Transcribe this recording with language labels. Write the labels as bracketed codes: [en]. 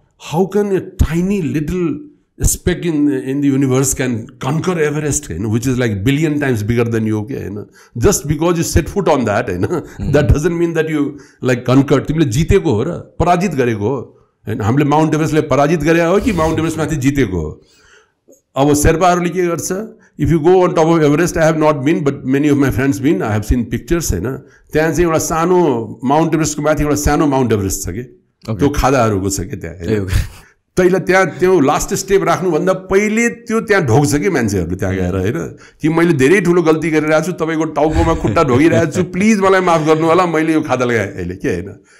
[en] How can a tiny little speck in the universe can conquer Everest, which is like billion times bigger than you. Just because you set foot on that, that doesn't mean that you like conquered. [ne] तिमीले जितेको हो र पराजित गरेको हो. हामीले Mount एभरेस्टले पराजित गरे हो कि माउन्ट एभरेस्ट माथि जितेको हो. अब शेर्पाहरूले के गर्छ? [en] If you go on top of Everest, I have not been, but many of my friends been. I have seen pictures हैन. [ne] त्यहाँ चाहिँ एउटा सानो माउन्ट एभरेस्टको माथि एउटा सानो माउन्ट एभरेस्ट छ के. त्यो खादाहरूको छ के त्यहाँ. तैँले त्यहाँ त्यो लास्ट स्टेप राख्नुभन्दा पहिले त्यो त्यहाँ ढोग्छ कि मान्छेहरू त्यहाँ गएर होइन कि मैले धेरै ठुलो गल्ती गरिरहेको छु, तपाईँको टाउकोमा खुट्टा ढोगिरहेको छु, प्लिज मलाई माफ गर्नु होला, मैले यो खादा लगाएँ अहिले के होइन.